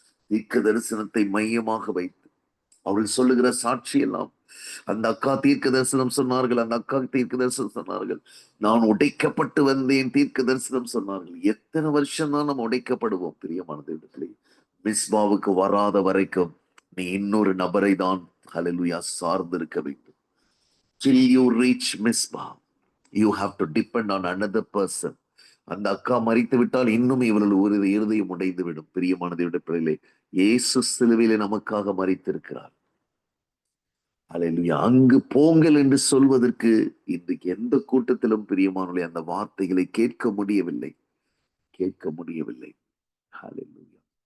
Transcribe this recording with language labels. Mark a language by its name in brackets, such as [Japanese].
[Tamil] தீர்க்க தரிசனத்தை மையமாக வைத்து அவர்கள் சொல்லுகிற சாட்சி எல்லாம், அந்த அக்கா தீர்க்க தரிசனம் சொன்னார்கள், அந்த அக்கா தீர்க்க தரிசனம் சொன்னார்கள், நான் உடைக்கப்பட்டு வந்தேன், தீர்க்க தரிசனம் சொன்னார்கள். எத்தனை வருஷம் தான் நம்ம உடைக்கப்படுவோம்? பிரியமானது இடத்துல மிஸ்பாவுக்கு வராத வரைக்கும் நீ இன்னொரு நபரை தான், ஹல்லேலூயா, சார்ந்து இருக்க வேண்டும். [English] Till you reach Misbah, you have to depend on another person. [Tamil] அந்த அக்கா மறித்து விட்டால் இன்னும் இவர்கள் ஒரு இருதயம் உடைந்து விடும். பிரியமானதை விட பிள்ளைகளே, இயேசு சிலுவையிலே நமக்காக மறித்திருக்கிறார். அல்லேலூயா. அங்கு போங்கள் என்று சொல்வதற்கு இன்றைக்கு எந்த கூட்டத்திலும் பிரியமானவர்களே அந்த வார்த்தைகளை கேட்க முடியவில்லை, கேட்க முடியவில்லை. அல்லேலூயா.